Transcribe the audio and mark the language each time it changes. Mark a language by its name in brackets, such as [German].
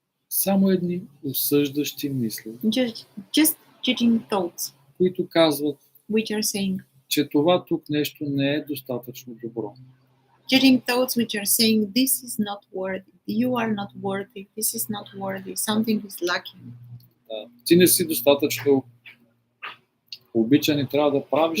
[Bulgarian] Само едни осъждащи мисли, [English] Just judging thoughts, [Bulgarian] които казват, [English] which are saying, [Bulgarian] че това тук нещо не е достатъчно добро. [English] judging thoughts which are saying this is not worthy, you are not worthy, this is not worthy, something is lacking. [Bulgarian] Да. Ти не си достатъчно обичан и трябва да правиш